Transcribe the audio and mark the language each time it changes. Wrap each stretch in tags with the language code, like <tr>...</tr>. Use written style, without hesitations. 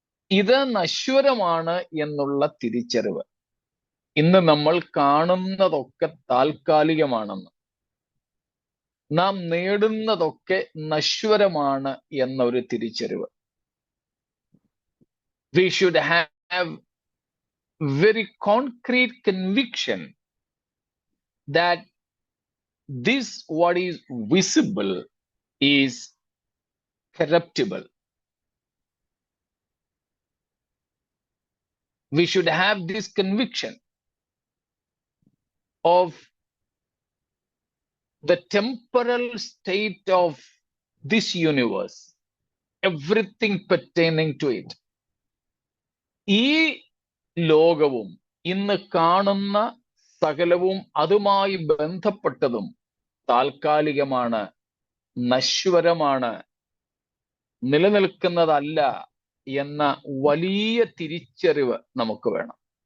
<ml>ഇത് നശ്വരമാണ് എന്നുള്ള തിരിച്ചറിവ്. ഇന്ന് നമ്മൾ കാണുന്നതൊക്കെ താൽക്കാലികമാണെന്ന്, നാം നേടുന്നതൊക്കെ നശ്വരമാണ് എന്നൊരു തിരിച്ചറിവ്.</ml> <en>We should have very concrete conviction that this what is visible is corruptible. We should have this conviction of the temporal state of this universe, everything pertaining to it.</en> <ml>ഈ ലോകവും ഇന്ന് കാണുന്ന സകലവും അതുമായി ബന്ധപ്പെട്ടതും താൽക്കാലികമാണ്, നശ്വരമാണ്, നിലനിൽക്കുന്നതല്ല എന്ന വലിയ തിരിച്ചറിവ് നമുക്ക് വേണം.</ml>